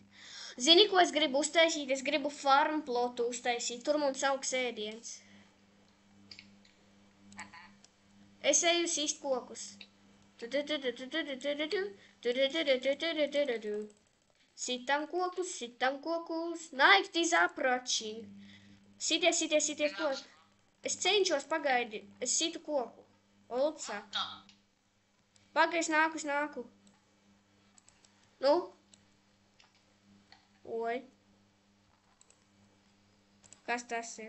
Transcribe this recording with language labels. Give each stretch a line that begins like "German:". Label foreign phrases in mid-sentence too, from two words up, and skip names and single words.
Latvian: Zini, ko es gribu uztaisīt? Es gribu
English: farm plotu
Latvian: uztaisīt. Tur mums augs ēdiens. Es eju sist kokus. Sitam kokus.
English: Night is approaching.
Latvian: Sitie kokus. Es cenšos, pagaidi. Es situ koku. Olca. Pagaidi, es nāku. Nu? Oi. Kas tas ir?